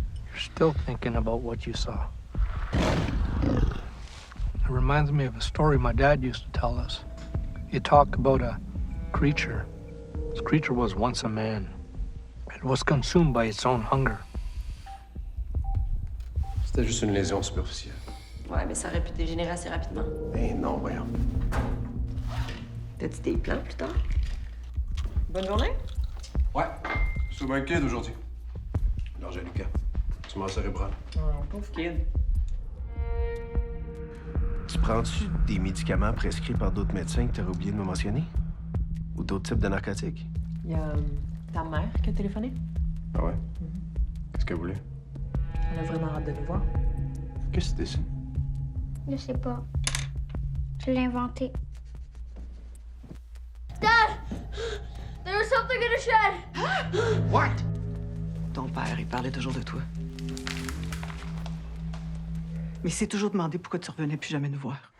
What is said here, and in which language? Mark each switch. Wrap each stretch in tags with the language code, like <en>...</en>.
<en>You're still thinking about what you saw. It reminds me of a story my dad used to tell us. He talked about a creature. This creature was once a man. It was consumed by its own hunger.</en> <fr>C'était juste une lésion superficielle. Ouais, mais ça aurait pu dégénérer assez rapidement. Eh non, voyons. T'as-tu des plans plus tard? Bonne journée? Ouais, je suis bien kid aujourd'hui. L'orgée Lucas. Tumeur cérébrale. Oh, pauvre kid. Tu prends-tu des médicaments prescrits par d'autres médecins que tu aurais oublié de me mentionner? Ou d'autres types de narcotiques? Il y a ta mère qui a téléphoné. Ah ouais? Qu'est-ce qu'elle voulait? Elle a vraiment hâte de nous voir. Qu'est-ce que c'est ça? Je sais pas. Je l'ai inventé.</fr> <en>Dad! There was something in the shed! What?</en> <fr>Ton père, il parlait toujours de toi. Mais il s'est toujours demandé pourquoi tu revenais plus jamais nous voir.</fr>